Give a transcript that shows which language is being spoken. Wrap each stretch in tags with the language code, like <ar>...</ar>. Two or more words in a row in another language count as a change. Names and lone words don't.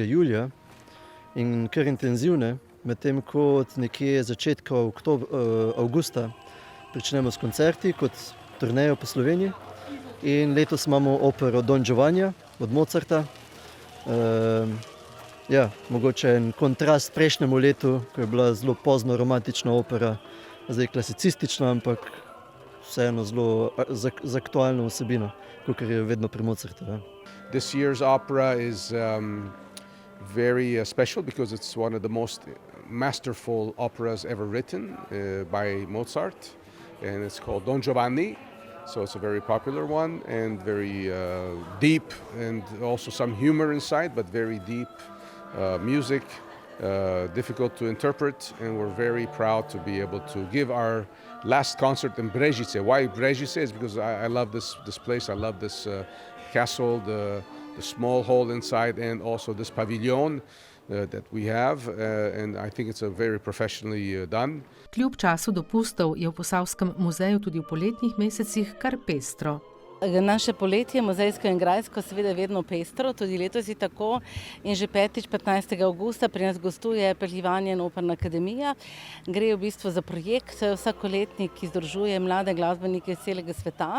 <sl>julija in kar intenzivne, medtem ko od nekje začetka avgusta pričnemo s koncerti kot turnejo po Sloveniji in letos imamo opero Don Giovanni od Mozarta. Mogoče en kontrast prejšnjemu letu, ko je bila zelo pozno romantična opera, zdaj klasicistična, ampak vseeno zelo z aktualno vsebino, kot je vedno pri Mozartu.</sl> <en>This year's opera is very special because it's one of the most masterful operas ever written by Mozart. And it's called Don Giovanni, so it's a very popular one and very deep and also some humor inside, but very deep music difficult to interpret, and we're very proud to be able to give our last concert in Brežice. Why Brežice? Is because I love this place. I love this castle, the small hall inside, and also this pavilion that we have, and I think it's a very professionally done.</en> <sl>Kljub času dopustov je v Posavskem muzeju tudi v poletnih mesecih kar pestro. Naše poletje, muzejsko in grajsko, seveda vedno pestro, tudi letos je tako. In že 15. avgusta pri nas gostuje Peljevanje in Operna akademija. Gre v bistvu za projekt vsakoletni, ki združuje mlade glasbenike iz celega sveta.</sl>